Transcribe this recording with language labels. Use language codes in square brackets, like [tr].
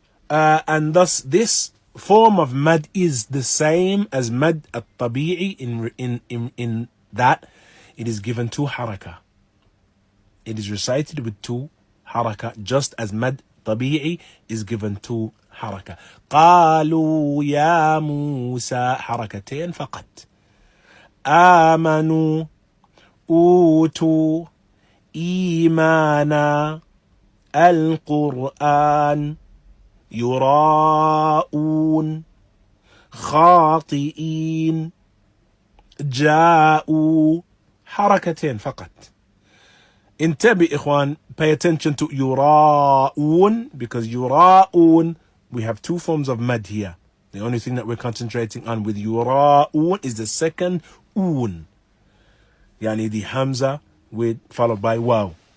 [en] And thus this form of mad is the same as mad at-tabi'i in that it is given two haraka. It is recited with two haraka, just as mad tabi'i is given two haraka. [ar] قالوا يا موسى حركتين فقط. آمنوا أوتوا إيمانا القرآن يراءون خاطئين جاءوا حركتين فقط. انتبه إخوان, [en] pay attention to يراءون, because يراءون, we have two forms of mad here. The only thing that we're concentrating on with يراءون is the second un, yani the hamza followed by waw.